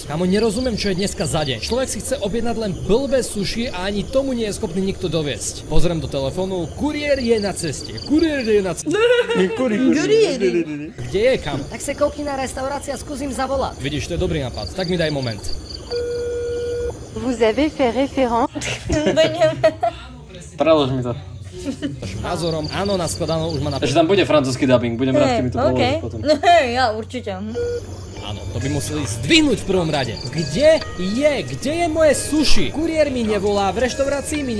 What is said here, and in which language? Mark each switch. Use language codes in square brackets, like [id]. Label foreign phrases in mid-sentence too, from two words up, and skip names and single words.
[sk] Kámo, nerozumiem, čo je dneska za deň. Človek si chce objednať len blbé sushi a ani tomu nie je schopný nikto doviesť. Pozriem do telefónu, kuriér je na ceste. Kuriér je na ceste. Kde je, kam? [cs] Tak se koukni [sk] na restaurácia a skúsim zavolať. Vidíš, to je dobrý nápad. Tak mi daj moment. [fr] Vous avez fait référence [sk] Prelož mi to. Našim názorom, áno, naskladanou už má na... Takže tam bude francúzsky dubbing, budem rád, keď mi to položíš potom. Ja určite. Áno, to by museli zdvihnúť v prvom rade. Kde je moje sushi? Kuriér mi nevolá, v reštaurácii mi